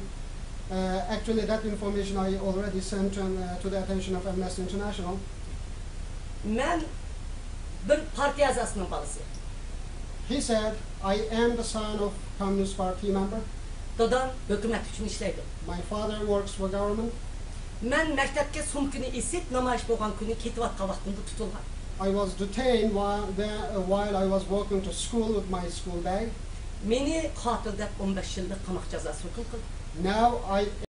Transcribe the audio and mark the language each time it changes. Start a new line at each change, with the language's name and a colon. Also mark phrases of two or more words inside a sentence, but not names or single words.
English: Actually, that information I already sent to the attention of Amnesty International.
Uzbek: Men bir partiya a'zosining bolasıyam.
English: He said, I am the son of Communist Party member.
Uzbek: Dadam hukumat uchun ishlaydi.
English: My father works for government.
Uzbek: Men maktabga sumkini esib namoyish bo'lgan kuni ketayotgan vaqtimda tutilgan.
English: I was detained while I was walking to school with my school bag.
Uzbek: Meni qotil deb 15 yillik qamoq jazosi hukm qildi.
English: Now I